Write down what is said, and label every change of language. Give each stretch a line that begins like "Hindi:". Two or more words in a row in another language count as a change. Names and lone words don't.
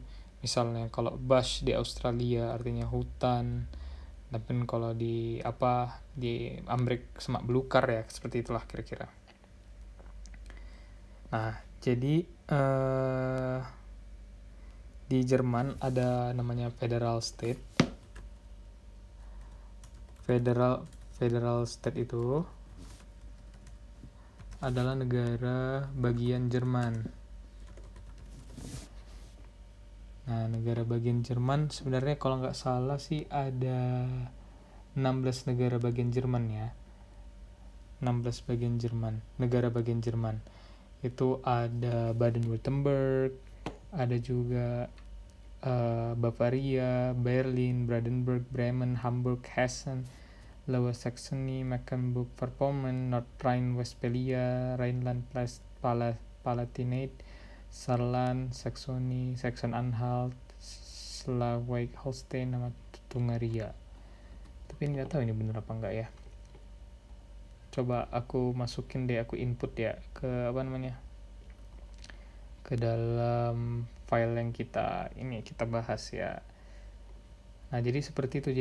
Indonesian: Misalnya kalau bush di Australia artinya hutan, tapi kalau di Amrik semak belukar ya, seperti itulah kira-kira. Nah, jadi di Jerman ada namanya
English: federal state. Federal state
Indonesian: itu adalah negara bagian Jerman. Nah, negara bagian Jerman sebenarnya kalau nggak salah sih ada 16 negara bagian Jerman ya. 16 bagian Jerman, negara bagian Jerman. Itu ada Baden-Württemberg, ada juga Bavaria, Berlin, Brandenburg, Bremen, Hamburg, Hessen, Lower Saxony, Mecklenburg-Vorpommern, North Rhine-Westphalia, Rhineland-Palatinate, Saarland, Saxony, Saxon-Anhalt, Schleswig-Holstein, sama Tungaria. Tapi nggak tahu ini bener apa enggak ya. Coba aku masukin deh, aku input ya ke ke dalam file yang kita bahas ya. Nah, jadi seperti itu.